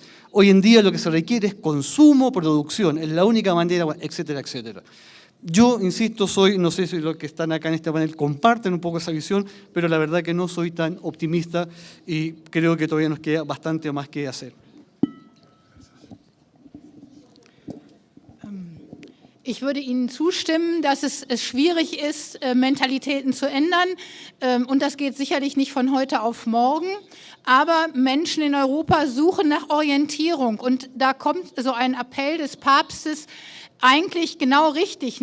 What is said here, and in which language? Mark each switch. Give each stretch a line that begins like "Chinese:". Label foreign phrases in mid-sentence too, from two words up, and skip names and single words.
Spanish: Hoy en día lo que se requiere es consumo, producción, es la única manera, etcétera, etcétera. Yo, insisto, no sé si los que están acá en este panel comparten un poco esa visión, pero la verdad que no soy tan optimista y creo que todavía nos queda bastante más que hacer.
German: Ich würde Ihnen zustimmen, dass es schwierig ist, Mentalitäten zu ändern. Und das geht sicherlich nicht von heute auf morgen. Aber Menschen in Europa suchen nach Orientierung. Und da kommt so ein Appell des Papstes eigentlich genau richtig.